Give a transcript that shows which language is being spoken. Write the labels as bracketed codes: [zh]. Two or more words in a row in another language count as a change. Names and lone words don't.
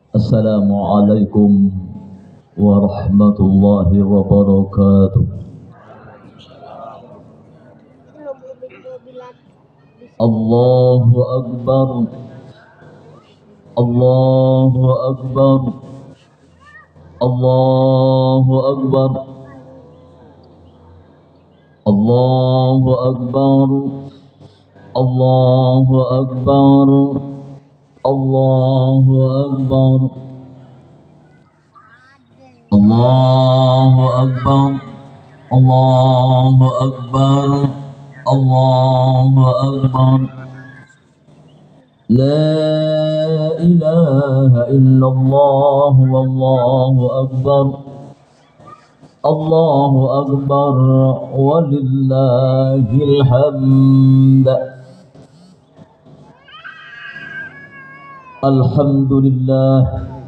[ar] السلام عليكم ورحمة الله وبركاته. الله أكبر، الله أكبر، الله أكبر, الله أكبر، الله أكبر، الله أكبر، الله أكبر، الله أكبر، الله أكبر، الله أكبر. لا إله إلا الله والله أكبر. الله أكبر ولله الحمد. Alhamdulillah.